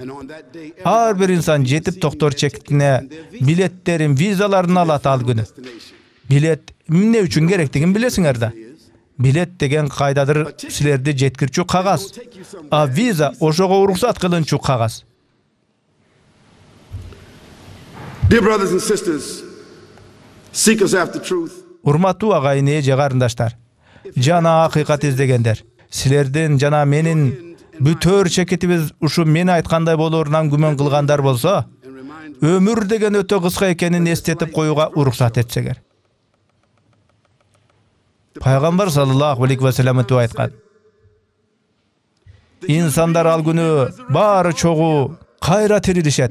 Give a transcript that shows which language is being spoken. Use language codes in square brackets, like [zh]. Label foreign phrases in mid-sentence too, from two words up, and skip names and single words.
[ky] Ар бир инсан жетип токтор чектине билеттерин, визаларын алат ал күнү. Билет эмне үчүн керектигин билесиңер да. Билет деген кайдадыр силерди жеткирчү кагаз. А виза ошого уруксат кылынчу кагаз. [en] Dear brothers and sisters, seekers after truth. [ky] Урматтуу агайын, эже карындаштар, жана акыйкат издегендер, Силердин жана менин бүтөр чекетибиз ушу мен айткандай болорунан күмөн кылгандар болсо, өмүр деген өтө кыска экенин эстетип коюуга уруксат этсеңер. Пайгамбар [ar] صلى الله عليه وسلم [ky] айткан: инсандар ал күнү баары чогуу кайра тирилишет.